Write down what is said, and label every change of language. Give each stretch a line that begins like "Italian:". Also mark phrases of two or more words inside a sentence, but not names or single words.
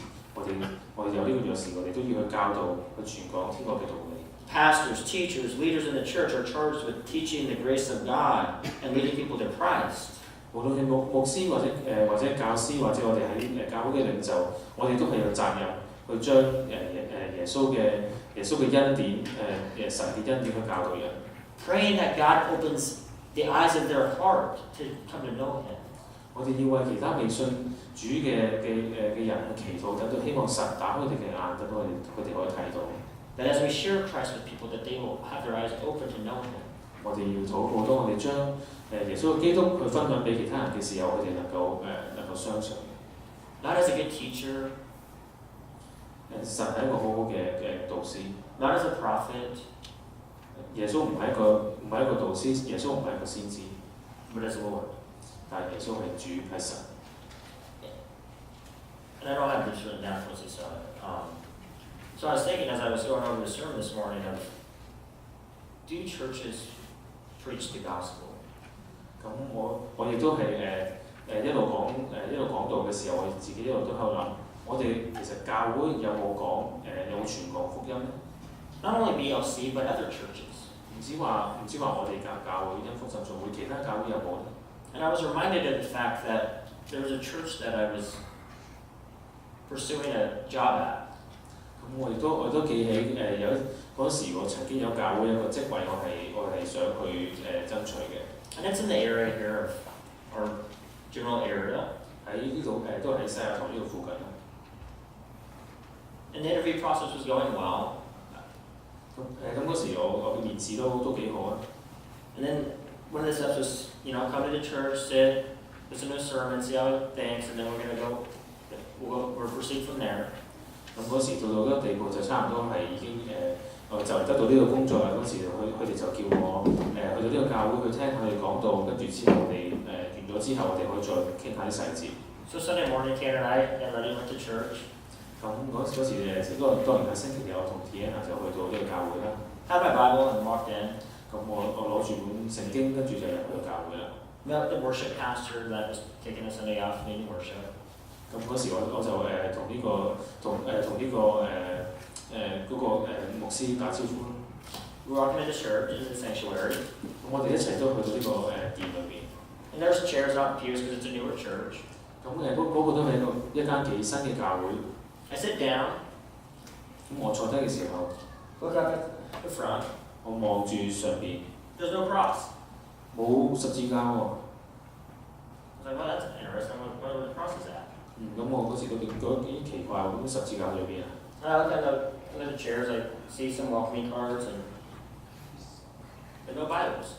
Cantonese: 我哋有呢個鑰匙，我哋都要去教導、去傳講天國嘅道理。
English: Pastors, teachers, leaders in the church are charged with teaching the grace of God and leading people to Christ.
Cantonese: 無論係牧師或者教師，或者我哋喺教會嘅領袖，我哋都係有責任去將耶穌嘅恩典神嘅恩典去教導人。
English: Praying that God opens the eyes of their heart to come to know Him.
Cantonese: 我哋要為其他未信主嘅人去祈禱，等到希望神打開佢哋嘅眼，等到佢哋可以睇到。
English: That as we share Christ with people, that they will have their eyes open to know Him.
Cantonese: 我哋要禱告，當我哋將耶穌嘅基督去分享俾其他人嘅時候，佢哋能夠相信。
English: Not as a good teacher.
Cantonese: 神係一個好好嘅導師。
English: Not as a prophet.
Cantonese: 耶穌唔係一個導師，耶穌唔係一個先知。
English: But as Lord.
Cantonese: 但係耶穌係主係神。
English: And I don't have this written down, so I was thinking as I was going over the sermon this morning of, do churches preach the gospel?
Cantonese: 咁我亦都係一路講道嘅時候，我自己一路都喺度諗，我哋其實教會有冇傳講福音咧
English: Not only BLC, but other churches.
Cantonese: 唔止話我哋教會因福浸信會，其他教會有冇咧
English: And I was reminded of the fact that there was a church that I was pursuing a job at.
Cantonese: 咁我都記起有嗰時我曾經有教會一個職位，我係想去爭取嘅。
English: And it's in the area here of our general area.
Cantonese: 喺呢度都喺西雅圖呢度附近啦。
English: And the interview process was going well.
Cantonese: 咁嗰時我嘅面試都幾好啊。
English: And then one of the steps was, come to the church, sit, listen to a sermon, see how it thinks, and then we'll proceed from there.
Cantonese: 咁嗰時到一個地步就差唔多係已經我就嚟得到呢個工作啦。嗰時佢哋就叫我去到呢個教會去聽佢哋講道，跟住之後我哋完咗之後，我哋可以再傾下啲細節。
English: So Sunday morning, Ken and I and Letty went to church.
Cantonese: 咁嗰時當然係星期日，我同 Tiana 就去到呢個教會啦。
English: Had my Bible and walked in.
Cantonese: 咁我攞住本聖經，跟住就入去教會啦。
English: Met the worship pastor that was taking a Sunday afternoon worship.
Cantonese: 咁嗰時我就同牧師打招呼啦。
English: We were walking into church, into the sanctuary.
Cantonese: 咁我哋一齊都去到呢個殿裏面。
English: And there's chairs out pews because it's a newer church.
Cantonese: 咁嗰個都係一間幾新嘅教會。
English: I sit down.
Cantonese: 咁我坐低嘅時候
English: Look up at the front.
Cantonese: 我望住上邊
English: There's no cross.
Cantonese: 冇十字架喎。
English: I was like, well, that's interesting. I wonder where the cross is at.
Cantonese: 咁我嗰時都覺得幾奇怪喎，咁十字架喺裏邊啊？
English: And I look at the chairs, I see some welcoming cards and no Bibles.